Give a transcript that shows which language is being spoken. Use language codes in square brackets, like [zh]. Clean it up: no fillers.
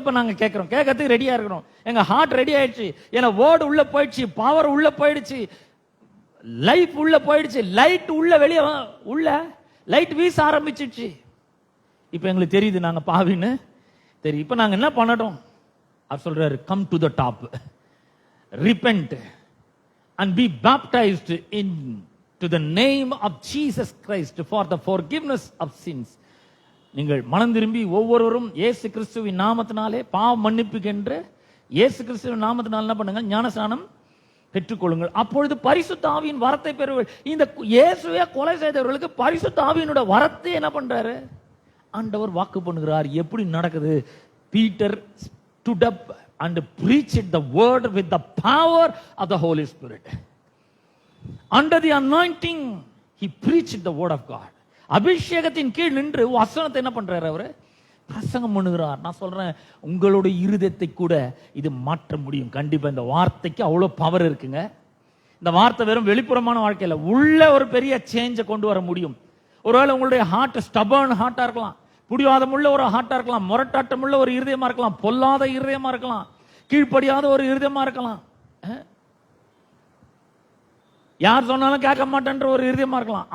[ta] இப்ப நாங்க கேட்கறதுக்கு ரெடியா இருக்கிறோம். எங்க ஹார்ட் ரெடி ஆயிடுச்சு. ஏன்னா வேர்டு உள்ள போயிடுச்சு, பவர் உள்ள போயிடுச்சு, லைஃப் உள்ள போயிடுச்சு, லைட் உள்ள வெளியே உள்ள லைட் வீச ஆரம்பிச்சிடுச்சு. இப்ப எங்களுக்கு தெரியுது நாங்க பாவின்னு தெரியும். இப்ப நாங்க என்ன பண்ணட்டும்? அவர் சொல்றாரு, [en] Come to the top, repent and be baptized into the name of Jesus Christ for the forgiveness of sins. [ta] நீங்கள் மனம் திரும்பி ஒவ்வொருவரும் இயேசு கிறிஸ்துவின் நாமத்தினாலே பாவ மன்னிப்புக்கென்று இயேசு கிறிஸ்துவின் நாமத்தினால என்ன பண்ணுங்க? ஞானஸ்நானம் பெற்றுக்கொள்ளுங்கள், அப்பொழுது பரிசுத்த ஆவியின் வரத்தை பெறுவீர்கள். இந்த இயேசுவை கொலை செய்தவர்களுக்கு பரிசுத்த ஆவியினுடைய வரத்தை என்ன பண்றாரு? ஆண்டவர் வாக்கு பண்ணுகிறார். எப்படி நடக்குது? Peter [en] stood up and preached the word with the power of the Holy Spirit. Under the anointing, he preached the word of God. [ta] அபிஷேகத்தின் கீழ் நின்று வசனத்தை என்ன பண்றாரு? அவரு பிரசங்கம் பண்ணுகிறார். நான் சொல்றேன், உங்களுடைய இருதயத்தை கூட இது மாற்ற முடியும். கண்டிப்பா இந்த வார்த்தைக்கு அவ்வளவு பவர் இருக்குங்க. இந்த வார்த்தை வெறும் வெளிப்புறமான வாழ்க்கையில உள்ள ஒரு பெரிய சேஞ்சை கொண்டு வர முடியும். ஒருவேளை உங்களுடைய ஹார்ட் ஸ்டபர்ன் ஹார்ட்டா இருக்கலாம், புடிவாதம் உள்ள ஒரு ஹார்ட்டா இருக்கலாம், முரட்டாட்டம் உள்ள ஒரு இருதயமா இருக்கலாம், பொல்லாத இருதயமா இருக்கலாம், கீழ்ப்படியாத ஒரு இருதயமா இருக்கலாம், யார் சொன்னாலும் கேட்க மாட்டேன்ற ஒரு இருதயமா இருக்கலாம்.